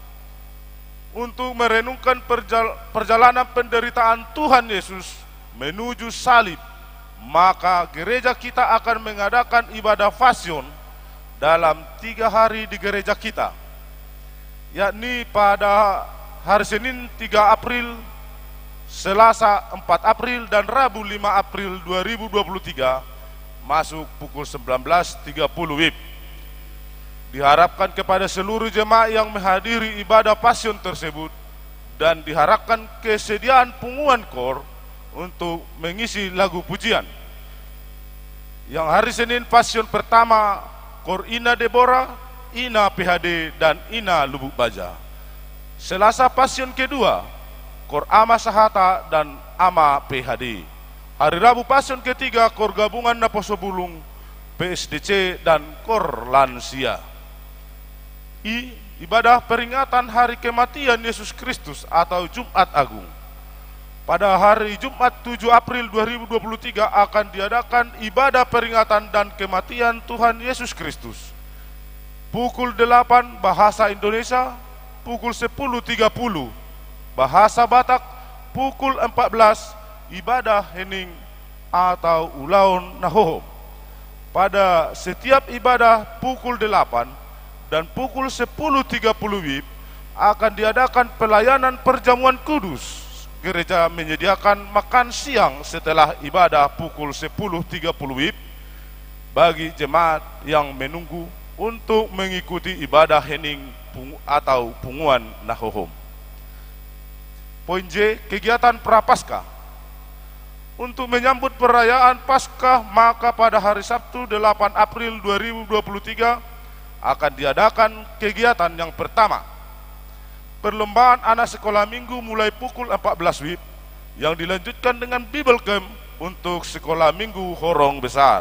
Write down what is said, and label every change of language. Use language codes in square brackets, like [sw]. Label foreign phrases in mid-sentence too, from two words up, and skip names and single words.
[id] Untuk merenungkan perjalanan penderitaan Tuhan Yesus menuju salib, maka gereja kita akan mengadakan ibadah pasion dalam 3 hari di gereja kita, yakni pada hari Senin 3 April, Selasa 4 April, dan Rabu 5 April 2023 masuk pukul 19.30 WIB. Diharapkan kepada seluruh jemaat yang menghadiri ibadah pasion tersebut dan diharapkan kesediaan [bbc] punguan kor [id] untuk mengisi lagu pujian. Yang hari Senin pasion pertama kor Ina Deborah, Ina PHD, dan Ina Lubuk Baja. Selasa pasion kedua kor Ama Sahata dan Ama PHD. Hari Rabu pasion ketiga kor gabungan Naposo Bulung, PSDC, dan kor Lansia. I, ibadah peringatan hari kematian Yesus Kristus atau Jumat Agung. Pada hari Jumat 7 April 2023 akan diadakan ibadah peringatan dan kematian Tuhan Yesus Kristus. Pukul 8 bahasa Indonesia, pukul 10.30 bahasa Batak, pukul 14 ibadah hening atau [bbc] ulaun nahohom. [id] Pada setiap ibadah pukul 8 dan pukul 10.30 WIB akan diadakan pelayanan perjamuan kudus. Gereja menyediakan makan siang setelah ibadah pukul 10.30 WIB bagi jemaat yang menunggu untuk mengikuti ibadah hening atau [bbc] punguan nahohom. [id] Poin J, kegiatan Prapaskah. Untuk menyambut perayaan Paskah, maka pada hari Sabtu 8 April 2023 akan diadakan kegiatan yang pertama, perlombaan anak sekolah minggu mulai pukul 14 WIB yang dilanjutkan dengan [en] Bible Camp [id] untuk sekolah minggu Horong Besar.